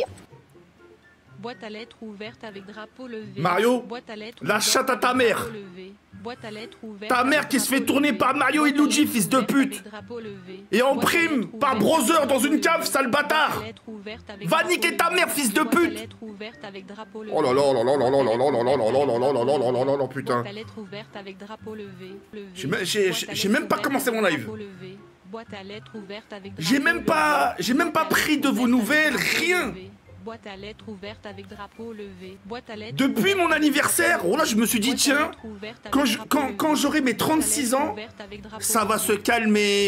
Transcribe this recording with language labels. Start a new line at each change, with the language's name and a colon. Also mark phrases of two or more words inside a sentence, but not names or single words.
French: Boîte à lettres ouverte avec drapeau levé. Mario, boîte à lettres la chatte à ta mère. Boîte à lettres ouverte. Ta mère qui se fait tourner par Mario et Luigi, fils de pute. Et en prime, par Brother dans une cave, sale bâtard. Va niquer ta mère, fils de pute. Oh là là là là là là là là là là là là là là là là là là, putain. J'ai même pas commencé mon live. J'ai même pas pris de vos nouvelles, rien. Boîte à lettres ouverte avec drapeau levé. Boîte à lettres depuis mon anniversaire, oh là, je me suis dit, tiens, quand j'aurai mes 36 ans, ça va se calmer.